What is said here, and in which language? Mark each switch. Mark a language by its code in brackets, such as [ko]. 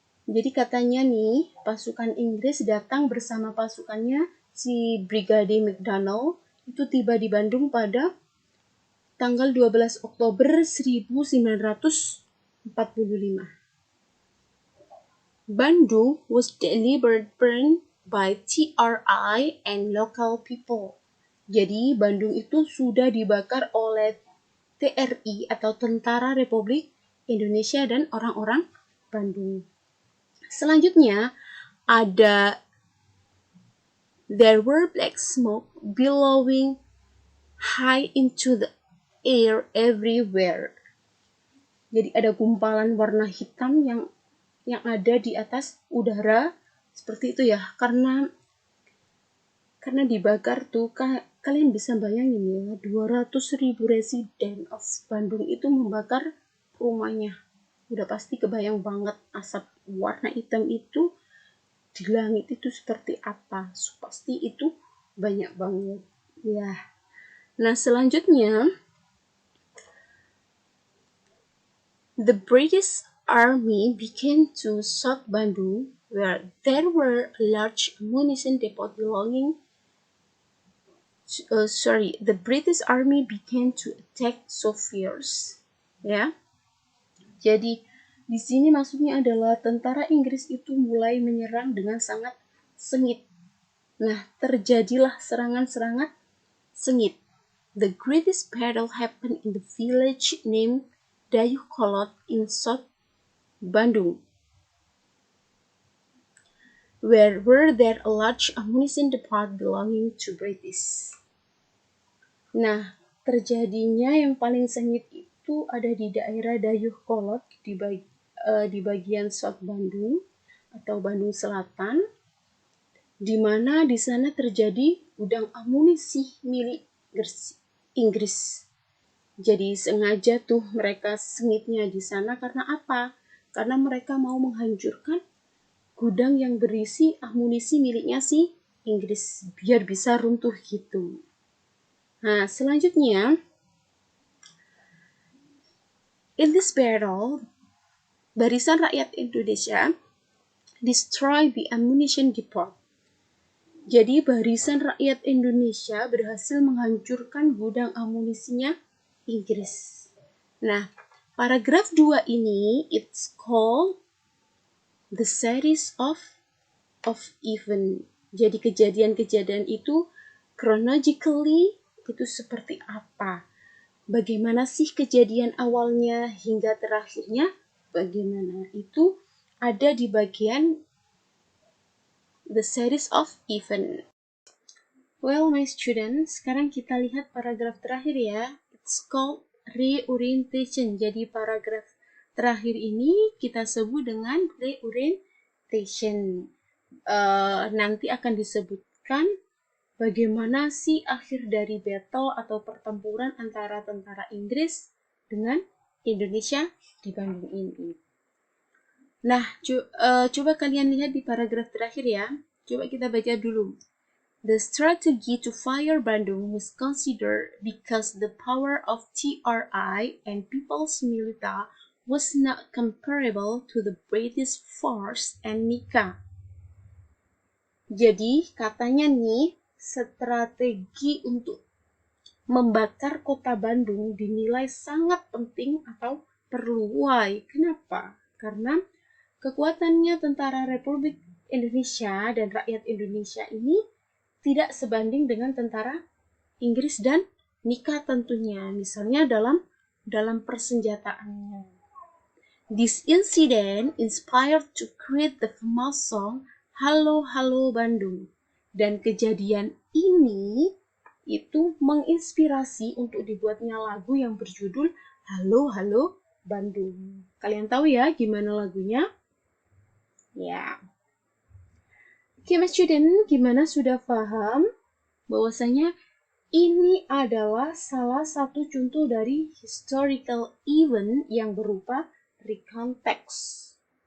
[id] Jadi katanya nih, pasukan Inggris datang bersama pasukannya si Brigade McDonald itu tiba di Bandung pada tanggal 12 Oktober 1945. [en] Bandung was delivered burned by TRI and local people. [id] Jadi Bandung itu sudah dibakar oleh TRI atau Tentara Republik Indonesia dan orang-orang Bandung. Selanjutnya ada [en] there were black smoke billowing high into the air everywhere. [id] Jadi ada gumpalan warna hitam yang ada di atas udara seperti itu ya, karena dibakar tuh kalian bisa bayangin ya, 200.000 [en] residen of Bandung [id] itu membakar rumahnya. Udah pasti kebayang banget asap warna hitam itu di langit itu seperti apa. So, pasti itu banyak banget ya. Nah, selanjutnya [en] the British Army began to shoot Bandung, where there were a large ammunition depot belonging the British Army began to attack Soviets. [id] Ya. Jadi di sini maksudnya adalah tentara Inggris itu mulai menyerang dengan sangat sengit. Nah, terjadilah serangan-serangan sengit. [en] The greatest battle happened in the village named Dayuhkolot in South Bandung, where were there a large ammunition depot belonging to British. [id] Nah, terjadinya yang paling sengit itu ada di daerah Dayuhkolot di bagian South Bandung atau Bandung Selatan, di mana di sana terjadi gudang amunisi milik Inggris. Jadi sengaja tuh mereka sengitnya di sana karena apa? Karena mereka mau menghancurkan gudang yang berisi amunisi miliknya si Inggris biar bisa runtuh gitu. Nah, selanjutnya [en] in this battle, Barisan Rakyat Indonesia destroy the ammunition depot. [id] Jadi Barisan Rakyat Indonesia berhasil menghancurkan gudang amunisinya Inggris. Nah, paragraf 2 ini [en] it's called the series of event. [id] Jadi kejadian-kejadian itu chronologically itu seperti apa? Bagaimana sih kejadian awalnya hingga terakhirnya? Bagaimana? Itu ada di bagian [en] the series of event. Well, my students, [id] sekarang kita lihat paragraf terakhir ya. [en] It's called reorientation. [id] Jadi paragraf terakhir ini kita sebut dengan reorientation. Nanti akan disebutkan bagaimana sih akhir dari battle atau pertempuran antara tentara Inggris dengan Indonesia di Bandung ini. Nah, coba kalian lihat di paragraf terakhir ya. Coba kita baca dulu. [en] The strategy to fire Bandung was considered because the power of TRI and People's Militia was not comparable to the British force and Nika. [id] Jadi katanya nih, strategi untuk membakar kota Bandung dinilai sangat penting atau perlu. [en] Why? [id] Kenapa? Karena kekuatannya tentara Republik Indonesia dan rakyat Indonesia ini tidak sebanding dengan tentara Inggris dan Nika tentunya. Misalnya dalam persenjataannya. [en] This incident inspired to create the famous song Halo Halo Bandung. [id] Dan kejadian ini itu menginspirasi untuk dibuatnya lagu yang berjudul Halo Halo Bandung. Kalian tahu ya gimana lagunya? Ya. Oke, Mas Student, gimana sudah paham bahwasanya ini adalah salah satu contoh dari historical event yang berupa recount text.